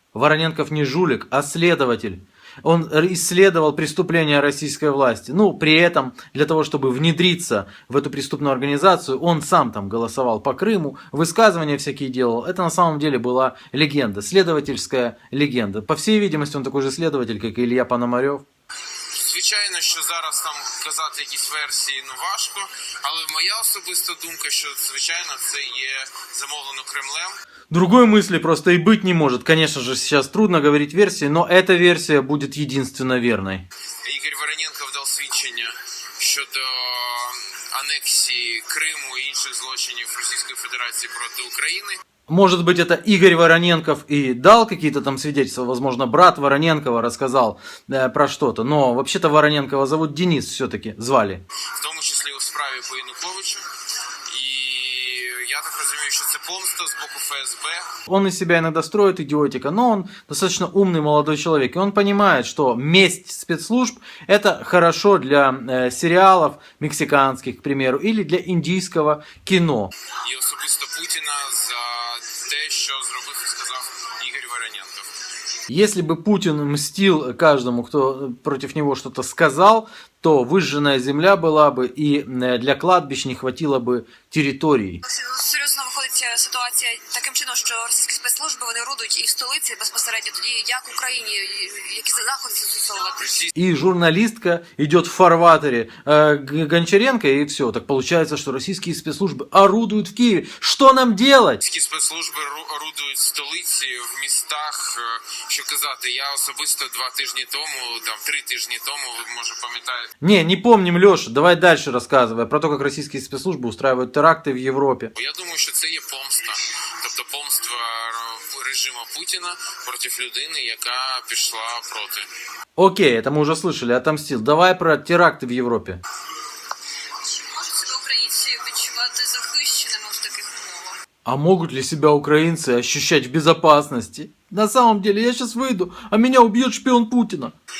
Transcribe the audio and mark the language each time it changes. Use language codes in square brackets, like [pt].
[ru] Вороненков не жулик, а следователь. Он исследовал преступления российской власти. При этом, для того, чтобы внедриться в эту преступную организацию, он сам там голосовал по Крыму, высказывания всякие делал. Это на самом деле была легенда, следовательская легенда. По всей видимости, он такой же следователь, как и Илья Пономарев. [uk] Звичайно, що зараз там казати якісь версії важко, але моя особиста думка, що, звичайно, це є замовлено Кремлем. [ru] Другой мысли просто и быть не может. Конечно же, сейчас трудно говорить версии, но эта версия будет единственно верной. [uk] Ігор Вороненков дав свідчення щодо анексії Криму і інших злочинів Російської Федерації проти України. [ru] Может быть, это Игорь Вороненков и дал какие-то там свидетельства, возможно, брат Вороненкова рассказал про что-то, но вообще-то Вороненкова зовут Денис все-таки, звали. [uk] В тому числі у справі по Януковичу. І я так розумію, що це помста з боку ФСБ. [ru] Он из себя иногда строит идиотика, но он достаточно умный молодой человек, и он понимает, что месть спецслужб это хорошо для сериалов мексиканских, к примеру, или для индийского кино. [uk] І особисто Путіна за те, що зробив і сказав Ігор Вороненков. [ru] Если бы Путин мстил каждому, кто против него что-то сказал, то выжженная земля была бы, и для кладбищ не хватило бы территорий. [uk] Серйозно виходить ситуація таким чином, що російські спецслужби вони орудують і в столиці безпосередньо, тоді як в Україні, які заходи застосовувати. [ru] И журналистка идет в фарватере Гончаренко, и все. Так получается, что российские спецслужбы орудуют в Киеве. Что нам делать? [uk] Російські спецслужби орудують в столиці, в містах, що казати, я особисто 2 тижні тому, 3 тижні тому, ви може пам'ятаєте. [ru] Не помним, Леша, давай дальше рассказывай про то, как российские спецслужбы устраивают теракты в Европе. [uk] Я думаю, що це є помста. Тобто помства режиму Путіна проти людини, яка пішла проти. [ru] Окей, это мы уже слышали, отомстил. Давай про теракты в Европе. [uk] Можуть себе українці відчувати захищеними в таких умовах? [ru] А могут ли себя украинцы ощущать в безопасности? На самом деле, я сейчас выйду, а меня убьет шпион Путина.